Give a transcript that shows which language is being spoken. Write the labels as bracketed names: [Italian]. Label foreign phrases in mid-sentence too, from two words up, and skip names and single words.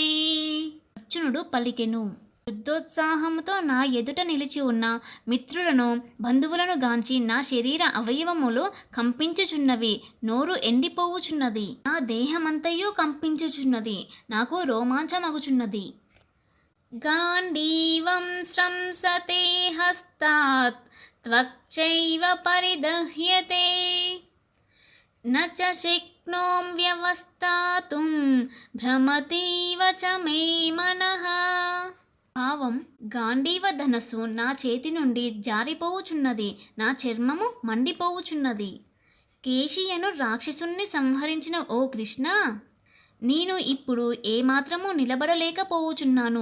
[Telugu] అర్జునుడు పలికెను: యుద్ధోత్సాహముతో నా ఎదుట నిలిచి ఉన్న మిత్రులను, బంధువులను గాంచి నా శరీర అవయవములు కంపించుచున్నవి, నోరు ఎండిపోవుచున్నది, నా దేహమంతయు కంపించుచున్నది, నాకు రోమాంచమగుచున్నది. [Sanskrit] గాంధీవం స్రంసతే హస్తాత్ త్వక్చైవ పరిదహ్యతే న చ శక్నోమ్యస్త్రాతుం शक्नों व्यवस्थातुं భ్రమతీవ చ మే మనః. [Telugu] భావం, గాంధీవ ధనస్సు నా చేతి నుండి జారిపోవుచున్నది, నా చర్మము మండిపోవుచున్నది. కేశియను రాక్షసుణ్ణి సంహరించిన ఓ కృష్ణ, నేను ఇప్పుడు ఏమాత్రము నిలబడలేకపోవుచున్నాను.